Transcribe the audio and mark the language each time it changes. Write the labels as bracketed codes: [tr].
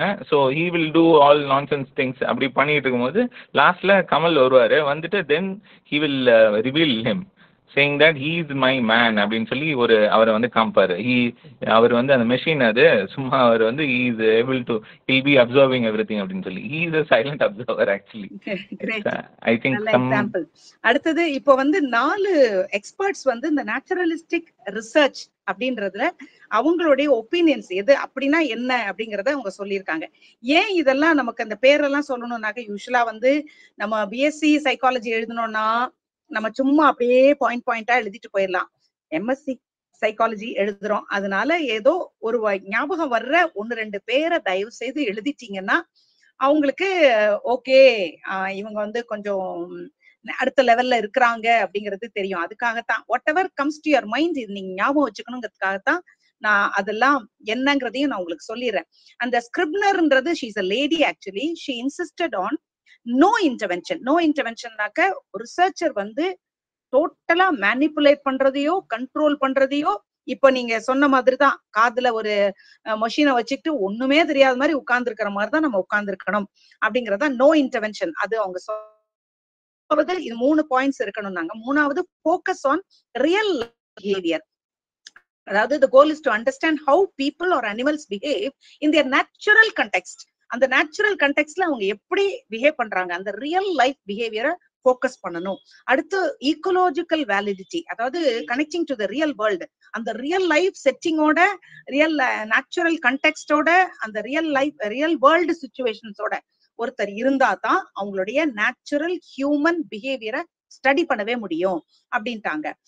[en] So he will do all nonsense things. [ta] அப்படி பண்ணிட்டு இருக்கும்போது லாஸ்ட்ல கமல் வருவாரு. [en] வந்துட்டு then he will reveal him saying that he is my man [ta] அப்படின்னு சொல்லி அவரை வந்து காமிப்பாரு. அவர் வந்து அந்த மெஷின் அது சும்மா அவர் வந்து [en] he is able to he'll be observing everything [ta] அப்படின்னு சொல்லி [en] he is a silent observer actually. I think some [ta] example. அடுத்தது இப்போ வந்து 4 எக்ஸ்பர்ட்ஸ் வந்து இந்த நேச்சுரலிஸ்டிக் ரிசர்ச் அப்படின்றதுல அவங்களுடைய ஒப்பீனியன்ஸ் எது அப்படின்னா என்ன அப்படிங்கறத அவங்க சொல்லியிருக்காங்க. ஏன் இதெல்லாம் நமக்கு அந்த பேரெல்லாம் சொல்லணும்னாக்க, யூஸ்வலா வந்து நம்ம பிஎஸ்சி சைக்காலஜி எழுதணும்னா நம்ம சும்மா அப்படியே பாயிண்டா எழுதிட்டு போயிடலாம். எம்எஸ்சி சைக்காலஜி எழுதுறோம், அதனால ஏதோ ஒரு ஞாபகம் வர்ற 1-2 பேரை தயவு செய்து எழுதிட்டீங்கன்னா அவங்களுக்கு ஓகே இவங்க வந்து கொஞ்சம் அடுத்த லெவல்ல இருக்கிறாங்க அப்படிங்கிறது தெரியும். அதுக்காகத்தான் [en] whatever comes to your mind [ta] நீங்க ஞாபகம் வச்சுக்கணுங்கிறதுக்காகத்தான் நான் அதெல்லாம் என்னங்கிறதையும் நான் உங்களுக்கு சொல்லிடுறேன். அந்த ஸ்கிரிப்னர்ன்றது [en] She is a lady actually. she insisted on no intervention. [ta] no interventionனாக்க ஒரு ரிசர்ச்சர் வந்து டோட்டலா மேனிபுலேட் பண்றதையோ கண்ட்ரோல் பண்றதையோ, இப்ப நீங்க சொன்ன மாதிரிதான் காதுல ஒரு மெஷினை வச்சுக்கிட்டு ஒண்ணுமே தெரியாத மாதிரி உட்கார்ந்து இருக்கிற மாதிரிதான் நம்ம உட்கார்ந்து இருக்கணும் அப்படிங்கறதா நோ இன்டர்வென்ஷன். அது அவங்க இது 3 பாயிண்ட்ஸ் இருக்கணும்னாங்க. [en] 3வது focus on real behavior. அதாவது the goal is to understand how people or animals behave in their natural context. [ta] அந்த நேச்சுரல் கண்டெக்ஸ்ட்ல அவங்க எப்படி பிஹேவ் பண்றாங்க, அந்த ரியல் லைஃப் பிஹேவியரை ஃபோக்கஸ் பண்ணணும். அடுத்து ஈக்கோலாஜிக்கல் வேலிடிட்டி, அதாவது connecting to the real world. அந்த ரியல் லைஃப் செட்டிங்கோட, ரியல் நேச்சுரல் கண்டெக்ஸ்டோட, அந்த ரியல் வேர்ல்டு சிச்சுவேஷன்ஸோட ஒருத்தர் இருந்தா தான் அவங்களுடைய நேச்சுரல் ஹியூமன் பிஹேவியரை ஸ்டடி பண்ணவே முடியும் அப்படின்ட்டாங்க.